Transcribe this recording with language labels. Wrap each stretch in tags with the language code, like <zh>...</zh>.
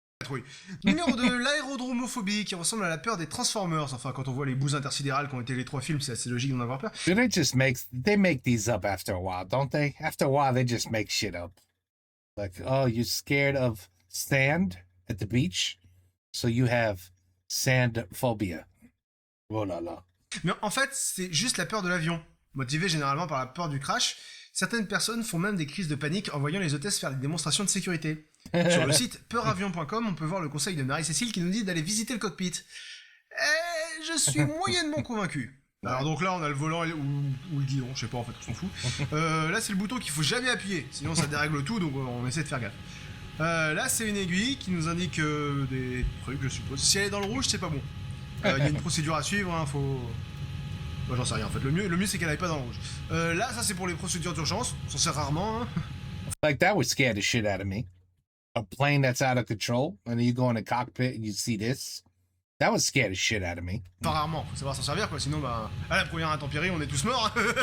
<fr>Oui. Numéro 2, l'aérodromophobie, qui ressemble à la peur des Transformers. Enfin, quand on voit les bouses intersidérales qui ont été les 3 films, c'est assez logique d'en avoir peur.</fr> <en>They make these up after a while, don't they? After a while, they just make shit up. Like, oh, you're scared of sand at the beach, so you have sand phobia.</en> <fr>Oh là là. Mais en fait, c'est juste la peur de l'avion. Motivée généralement par la peur du crash, certaines personnes font même des crises de panique en voyant les hôtesses faire des démonstrations de sécurité. Sur le site peuravion.com, on peut voir le conseil de Marie-Cécile qui nous dit d'aller visiter le cockpit. Et je suis moyennement convaincu. Alors donc là, on a le volant ou le guidon, je sais pas en fait, on s'en fout. Là, c'est le bouton qu'il faut jamais appuyer, sinon ça dérègle tout, donc on essaie de faire gaffe. Là, c'est une aiguille qui nous indique des trucs, je suppose. Si elle est dans le rouge, c'est pas bon. Il y a une procédure à suivre, hein, faut... Moi, j'en sais rien en fait, le mieux c'est qu'elle aille pas dans le rouge. Là, ça c'est pour les procédures d'urgence, on s'en sert rarement. Hein.</fr> <en>Like that would scare the shit out of me. A plane that's out of control, and then you go in the cockpit and you see this. That would scare the shit out of me.</en> <fr>Pas rarement, faut savoir s'en servir quoi, sinon bah... À la première intempérie, on est tous morts.</fr>